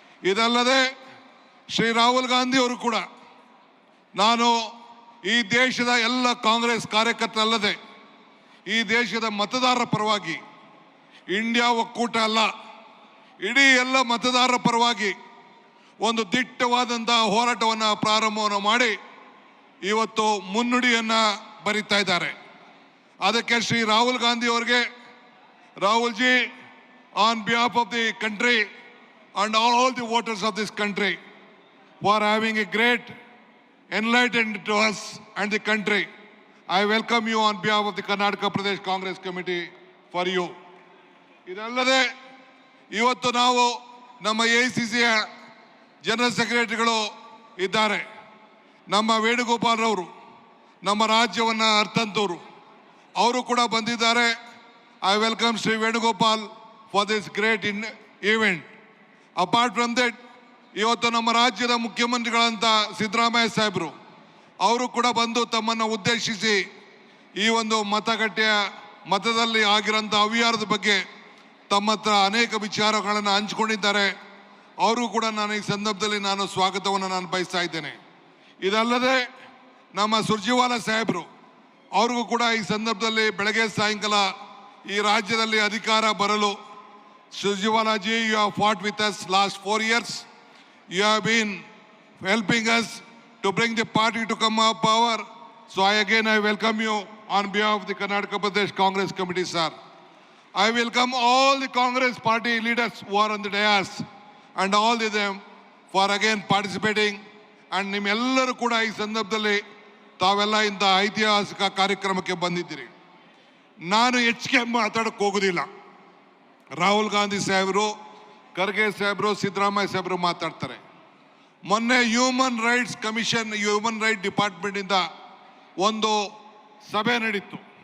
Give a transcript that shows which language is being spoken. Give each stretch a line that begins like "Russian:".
Kannada: ಇದಲ್ಲದೆ ಶ್ರೀ ರಾಹುಲ್ ಗಾಂಧಿ ಅವರು ಕೂಡ ನಾನು ಈ ದೇಶದ ಎಲ್ಲ ಕಾಂಗ್ರೆಸ್ ಕಾರ್ಯಕರ್ತರಲ್ಲದೆ ಈ ದೇಶದ ಮತದಾರರ ಪರವಾಗಿ, ಇಂಡಿಯಾ ಒಕ್ಕೂಟ ಅಲ್ಲ, ಇಡೀ ಎಲ್ಲ ಮತದಾರರ ಪರವಾಗಿ ಒಂದು ದಿಟ್ಟವಾದಂಥ ಹೋರಾಟವನ್ನು ಪ್ರಾರಂಭವನ್ನು ಮಾಡಿ ಇವತ್ತು ಮುನ್ನುಡಿಯನ್ನು ಬರಿತಾ ಇದ್ದಾರೆ. ಅದಕ್ಕೆ ಶ್ರೀ ರಾಹುಲ್ ಗಾಂಧಿ ಅವರಿಗೆ,
English: Rahul ji, on behalf of the country and all the voters of this country for having a great enlightenment to us and the country, I welcome you on behalf of the Karnataka Pradesh Congress Committee for you.
Kannada: ಇದಲ್ಲದೆ ಇವತ್ತು ನಾವು ನಮ್ಮ AICCಯ general ಸೆಕ್ರೆಟರಿಗಳು ಇದ್ದಾರೆ. ನಮ್ಮ ವೇಣುಗೋಪಾಲ್ರವರು, ನಮ್ಮ ರಾಜ್ಯವನ್ನು ಅರ್ಥಂತವರು, ಅವರು ಕೂಡ ಬಂದಿದ್ದಾರೆ.
English: I welcome Shri Venugopal for this great event. Apart from that,
Kannada: ಇವತ್ತು ನಮ್ಮ ರಾಜ್ಯದ ಮುಖ್ಯಮಂತ್ರಿಗಳಂತ ಸಿದ್ದರಾಮಯ್ಯ ಸಾಹೇಬರು ಅವರು ಕೂಡ ಬಂದು ತಮ್ಮನ್ನು ಉದ್ದೇಶಿಸಿ ಈ ಒಂದು ಮತದಲ್ಲಿ ಆಗಿರೋಂಥ ಅವ್ಯವಹಾರದ ಬಗ್ಗೆ ತಮ್ಮ ಹತ್ರ ಅನೇಕ ವಿಚಾರಗಳನ್ನು ಹಂಚಿಕೊಂಡಿದ್ದಾರೆ. ಅವರು ಕೂಡ ನಾನು ಈ ಸಂದರ್ಭದಲ್ಲಿ ನಾನು ಸ್ವಾಗತವನ್ನು ನಾನು ಬಯಸ್ತಾ ಇದ್ದೇನೆ. ಇದಲ್ಲದೆ ನಮ್ಮ ಸುರ್ಜೇವಾಲಾ ಸಾಹೇಬರು ಅವ್ರಿಗೂ ಕೂಡ ಈ ಸಂದರ್ಭದಲ್ಲಿ ಬೆಳಗ್ಗೆ ಸಾಯಂಕಾಲ ಈ ರಾಜ್ಯದಲ್ಲಿ ಅಧಿಕಾರ ಬರಲು,
English: Surjewala ji, you have fought with us last 4 years. You have been helping us to bring the party to come up power. So I welcome you on behalf of the Karnataka Pradesh Congress Committee, sir. I welcome all the Congress party leaders who are on the dais and all of them for again participating.
Kannada: And ನಿಮ್ಮೆಲ್ಲರೂ ಕೂಡ ಈ ಸಂದರ್ಭದಲ್ಲಿ ತಾವೆಲ್ಲ ಇಂಥ ಐತಿಹಾಸಿಕ ಕಾರ್ಯಕ್ರಮಕ್ಕೆ ಬಂದಿದ್ದೀರಿ. ನಾನು ಹೆಚ್ಚಿಗೆ ಮಾತಾಡಕ್ಕೆ ಹೋಗೋದಿಲ್ಲ. ರಾಹುಲ್ ಗಾಂಧಿ ಸಾಹೇಬರು, ಖರ್ಗೆ ಸಾಹೇಬರು, ಸಿದ್ದರಾಮಯ್ಯ ಸಾಹೇಬರು ಮಾತಾಡ್ತಾರೆ. ಮೊನ್ನೆ human rights commission, human right ಡಿಪಾರ್ಟ್ಮೆಂಟಿಂದ ಒಂದು ಸಭೆ ನಡೀತು.